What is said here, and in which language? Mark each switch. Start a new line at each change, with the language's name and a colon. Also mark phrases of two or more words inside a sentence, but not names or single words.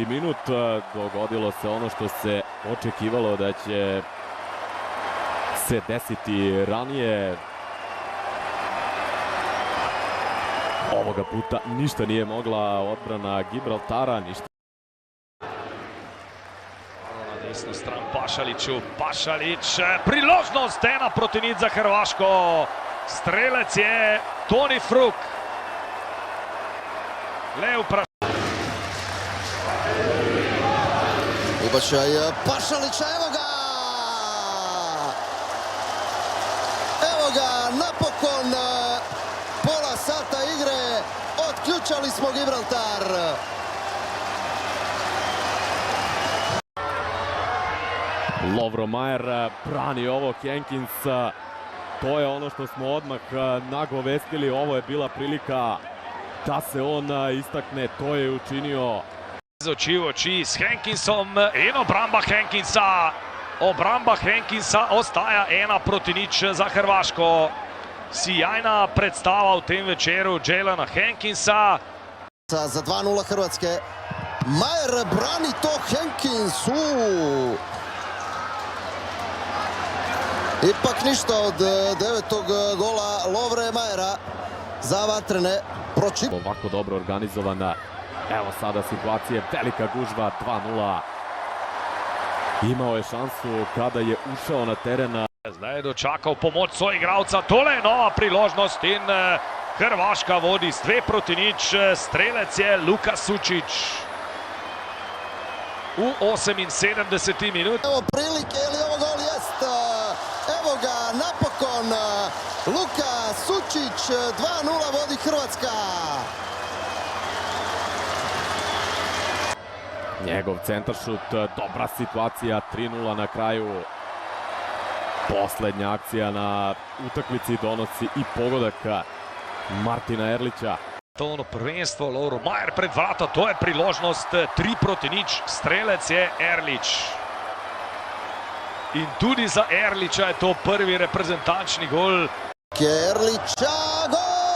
Croatian: minut, dogodilo se ono što se očekivalo da će se desiti ranije. Ovoga puta ništa nije mogla odbrana Gibraltara, ništa.
Slovenian: Na desnu stran Pašaliću, Pašalić, priložnost, ena proti nič za Hrvaško. Strelec je Toni Fruk. Lev
Croatian: Ubačaj Pašalića, evo ga! Evo ga, napokon pola sata igre, otključali smo Gibraltar. Lovro Majer brani ovo Henkins, to je ono što smo odmah nagovestili, ovo je bila prilika da se on istakne, to je učinio.
Slovenian: Z oči v oči s Henkinsom in obramba Henkinsa. Obramba Henkinsa ostaja 1-0 za Hrvaško.
Croatian: Sjajna predstava
Slovenian: v tem večeru Jelena Henkinsa.
Croatian: Za 2-0 Hrvatske. Majer brani to Henkinsu. Ipak ništa od 9. gola Lovre Majera za vatrene. Ovako dobro organizovana. Evo sada situacije, velika gužva, 2-0. Imao je šansu kada je ušao na teren.
Slovenian: Zdaj je dočakal pomoč soigralca, tole je nova priložnost in Hrvaška vodi s 2-0. Strelec je Luka Sučić.
Croatian: U 78. minut. Evo prilike, je li ovo gol? Jest. Evo ga, napokon Luka Sučić, 2-0 vodi Hrvatska. Njegov centaršut, dobra situacija, 3-0 na kraju. Poslednja akcija na utakmici donosi i pogodak Martina Erlića. To ono prvenstvo, Lovro Majer pred vrata,
Slovenian: to je priložnost, 3-0, strelec je Erlić. In tudi za Erlića je to prvi reprezentančni gol.
Croatian: Erlića, gol!